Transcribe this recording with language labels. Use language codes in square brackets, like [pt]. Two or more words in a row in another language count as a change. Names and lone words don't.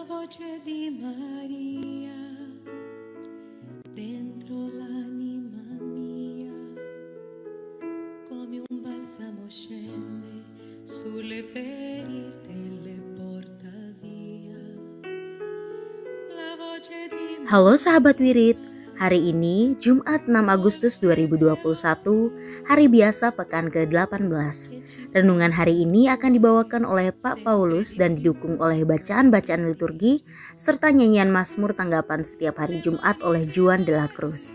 [it] voce di Maria dentro l'anima mia, come un balsamo scende sulle ferite e le porta via. La voce di [id] Halo sahabat Wirid, hari ini Jumat 6 Agustus 2021, hari biasa pekan ke-18. Renungan hari ini akan dibawakan oleh Pak Paulus dan didukung oleh bacaan-bacaan liturgi serta nyanyian Mazmur tanggapan setiap hari Jumat oleh Juan de la Cruz.